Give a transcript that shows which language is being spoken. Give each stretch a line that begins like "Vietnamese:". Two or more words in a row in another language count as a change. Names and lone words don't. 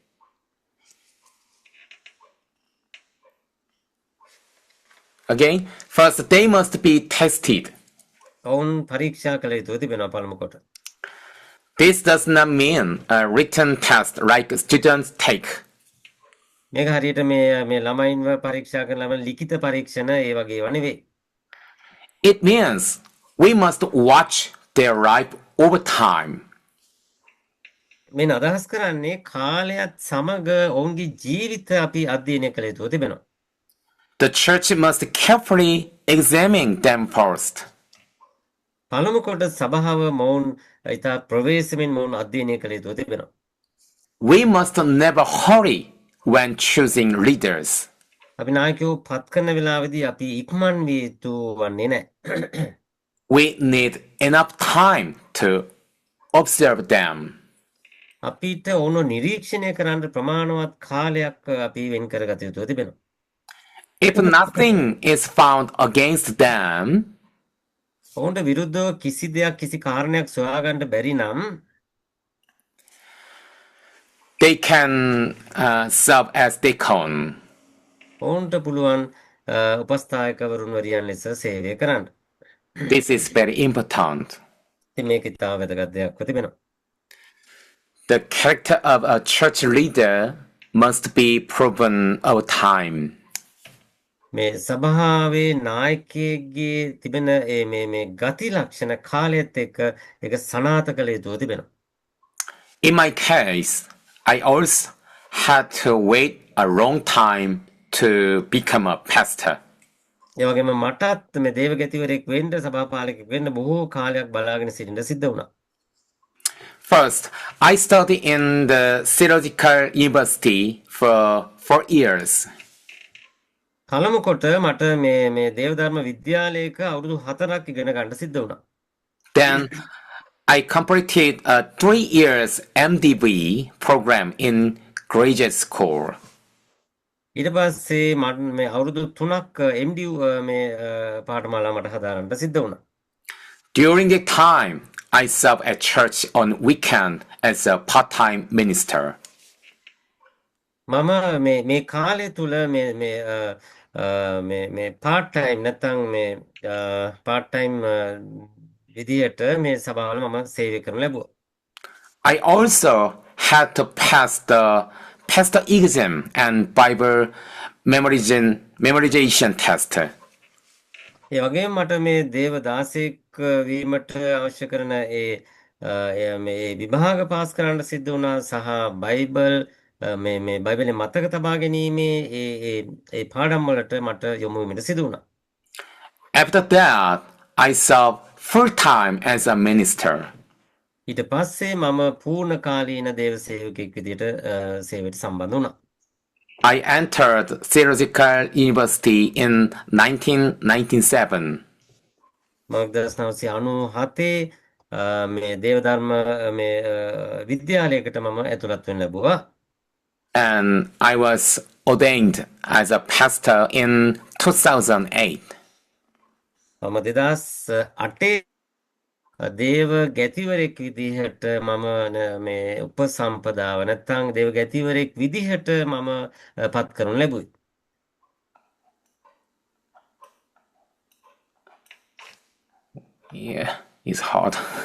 English: Again, first they must be tested.
Sinhala: ඔවුන් පරීක්ෂා කළ යුතු තිබෙනවා පළමු කොට.
English: This does not mean a written test like students take.
Sinhala: මේක හරියට මේ ළමයින්ව පරීක්ෂා කරන ලබන ලිඛිත පරීක්ෂණ ඒ වගේ ඒවා නෙවෙයි.
English: It means we must watch their life over time.
Sinhala: මේ අදහස් කරන්නේ කාලයත් සමග ඔවුන්ගේ ජීවිත අපි අධ්‍යයනය කළ යුතු තිබෙනවා.
English: The church must carefully examine them first.
Sinhala: පළමු කොට සභාව මොවුන් ඉතා ප්‍රවේශමෙන් මොවුන් අධ්‍යයනය කළ යුතු තිබෙනවා.
English: We must never hurry when choosing leaders.
Sinhala: අපි නායකයෝ පත් කරන වෙලාවේදී අපි ඉක්මන් විය යුතු වන්නේ නැහැ.
English: We need enough time to observe them.
Sinhala: අපිට ඕන නිරීක්ෂණය කරන්න ප්‍රමාණවත් කාලයක් අපි වෙන් කරගත යුතු තිබෙනවා.
English: If nothing is found against them,
Sinhala: ඔවුන්ට විරුද්ධව කිසි දෙයක් කිසි කාරණයක් සොයාගන්න බැරි නම්
English: they can serve as deacon.
Sinhala: ඔවුන්ට පුළුවන් උපස්ථායකවරුන් වරියන් ලෙස සේවය කරන්න.
English: This is very important.
Sinhala: ඉතින් මේක ඉතාම වැදගත් දෙයක්ව තිබෙනවා.
English: The character of a church leader must be proven over time.
Sinhala: මේ සභාවේ නායකයෙක්ගේ තිබෙන මේ ගති ලක්ෂණ කාලයත් එක්ක ඒක සනාථ කළ යුතුව තිබෙනවා.
English: In my case, I also had to wait a long time to become a pastor.
Sinhala: ඒ වගේම මටත් මේ දේවගතිවරයෙක් වෙන්න සභාපාලකයෙක් වෙන්න බොහෝ කාලයක් බලාගෙන සිටින්න සිද්ධ වුණා.
English: First, I studied in the Theological University for 4 years.
Sinhala: පළමු කොට මට මේ දේවධර්ම විද්‍යාලයක අවුරුදු 4ක් ඉගෙන ගන්න සිද්ධ වුණා.
English: Then I completed a 3 years MDB program in graduate school.
Sinhala: ඊට පස්සේ මට මේ අවුරුදු 3ක් MDU මේ පාඨමාලා මට හදාරන්න සිද්ධ වුණා.
English: During the time, I served at church on weekend as a part-time minister.
Sinhala: මම මේ කාලය තුල මේ
English: part time
Sinhala: නැත්නම් මේ
English: part time
Sinhala: විදියට මේ සභාවල මම සේවය කරනු ලැබුවා.
English: I also had to pass the pastor exam and Bible memorization test.
Sinhala: ඒ වගේම මට මේ දේව දාසෙක් වීමට අවශ්‍ය කරන මේ විභාග පාස් කරන්න සිද්ධ වුණා සහ බයිබල් මේ බයිබලේ මතක තබා ගැනීමේ ඒ පාඩම් වලට මට යොමු වෙන්න සිදු වුණා.
English: After that, I served full-time as a minister.
Sinhala: ඊට පස්සේ මම පූර්ණ කාලීන දේව සේවකයෙක් විදිහට සේවයට සම්බන්ධ වුණා.
English: I entered Theological University in 1997.
Sinhala: මම 1997 මේ දේවධර්ම මේ විද්‍යාලයකට මම ඇතුළත් වෙන්න ලැබුවා.
English: And I was ordained as a pastor in 2008.
Sinhala: මම 2008 දේව ගැතිවරයෙක් විදිහට මම මේ උපසම්පදාව නැත්නම් දේව ගැතිවරයෙක් විදිහට මම පත් කරනු ලැබුවේ.
English: Yeah, it's hard.